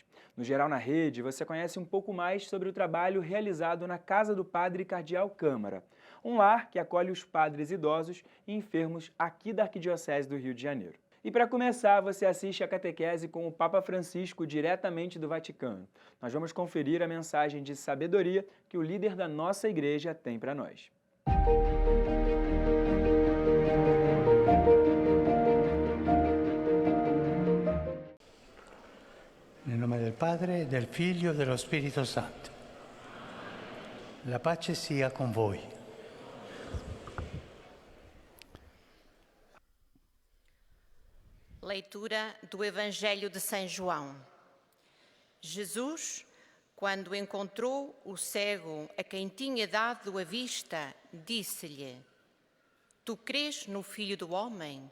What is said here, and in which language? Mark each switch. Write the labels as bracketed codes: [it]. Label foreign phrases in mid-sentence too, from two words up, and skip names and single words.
[pt] No Geral na Rede, você conhece um pouco mais sobre o trabalho realizado na Casa do Padre Cardeal Câmara, um lar que acolhe os padres idosos e enfermos aqui da Arquidiocese do Rio de Janeiro. E para começar, você assiste a catequese com o Papa Francisco diretamente do Vaticano. Nós vamos conferir a mensagem de sabedoria que o líder da nossa igreja tem para nós. [it] Nel nome del Padre, del Figlio e dello Spirito Santo. La pace sia con voi. [pt] Leitura do Evangelho de São João. Jesus, quando encontrou o cego a quem tinha dado a vista, disse-lhe: Tu crês no Filho do Homem?